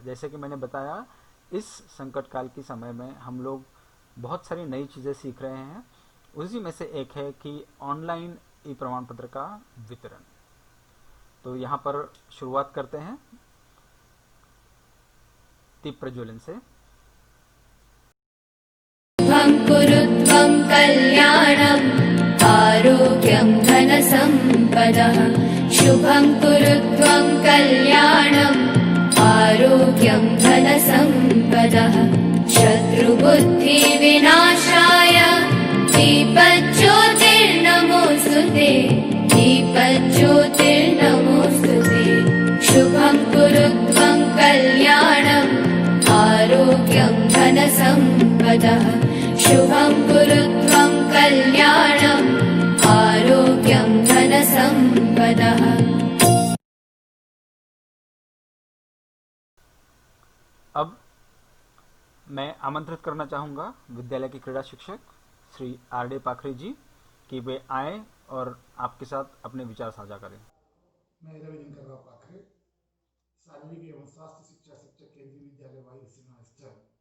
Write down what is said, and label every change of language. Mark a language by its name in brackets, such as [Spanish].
[Hindi] जैसे कि मैंने बताया, इस संकट काल के समय में हम लोग बहुत सारी नई चीज़ें सीख रहे हैं। उसी में से एक है कि ऑनलाइन ई प्रमाण पत्र का वितरण। तो यहाँ पर शुरुआत करते हैं दीप प्रज्वलन से। [Sanskrit] कुरुत्वं कल्याणम् आरोग्यं धनसम्पदः। शुभं कुरुत्वं कल्याणम् आरोग्यं धनसम्पदः। शत्रुबुद्धिविनाशाय दीपज्योतिर्नमोऽस्तुते। दीपज्योतिर्नमोऽस्तुते। शुभं कुरुत्वं कल्याणम् आरोग्यं धनसम्पदः। शुभं कुरुत्वं कल्याणम् आरोग्यं धनसम्पदः। [Hindi] अब मैं आमंत्रित करना चाहूँगा विद्यालय के क्रीड़ा शिक्षक श्री आर.डी. पाखरे जी कि वे आए और आपके साथ अपने विचार साझा करें। मैं रविशंकर राव पाखरे, शारीरिक एवं स्वास्थ्य शिक्षा शिक्षक केंद्रीय विद्यालय वायु सेना स्थल।